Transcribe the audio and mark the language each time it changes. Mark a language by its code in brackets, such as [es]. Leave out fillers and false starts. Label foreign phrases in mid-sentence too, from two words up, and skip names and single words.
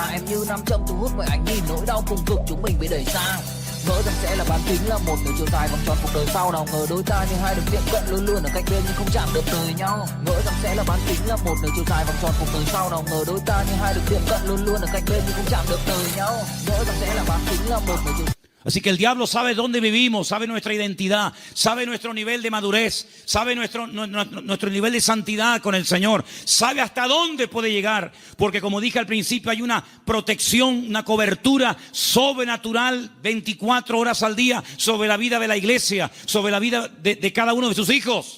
[vi] Em như nam châm thu hút mọi ánh nhìn, nỗi đau cùng cực chúng mình bị đẩy xa. Ngỡ rằng sẽ là bán kính, là một nửa chiều dài vòng tròn cuộc đời sau, nào ngờ đôi ta như hai đường tiệm cận luôn luôn ở cạnh bên nhưng không chạm được đời nhau. Ngỡ rằng sẽ là bán kính, là một nửa chiều dài vòng tròn cuộc đời sau, nào ngờ đôi ta như hai đường tiệm cận luôn luôn ở cạnh bên nhưng không chạm được đời nhau. Ngỡ rằng sẽ là bán kính, là một nửa chiều. [es] Así que el diablo sabe dónde vivimos, sabe nuestra identidad, sabe nuestro nivel de madurez, sabe nuestro nivel de santidad con el Señor, sabe hasta dónde puede llegar, porque como dije al principio hay una protección, una cobertura sobrenatural 24 horas al día sobre la vida de la iglesia, sobre la vida de cada uno de sus hijos.